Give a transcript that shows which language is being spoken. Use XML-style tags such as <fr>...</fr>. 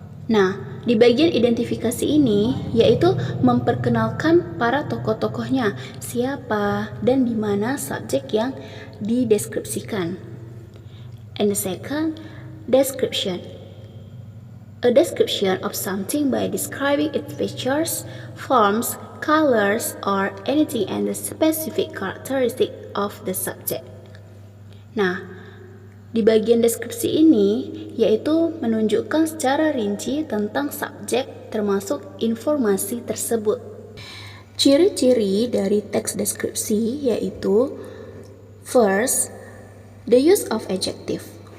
<id>Nah, di bagian identifikasi ini yaitu memperkenalkan para tokoh-tokohnya, siapa dan di mana subjek yang dideskripsikan.</id> <en>And the second, description. A description of something by describing its features, forms, colors, or anything and the specific characteristic of the subject.</en> <id>Nah, di bagian deskripsi ini yaitu menunjukkan secara rinci tentang subjek termasuk informasi tersebut. Ciri-ciri dari teks deskripsi yaitu</id> <en>first, the use of adjective.</en>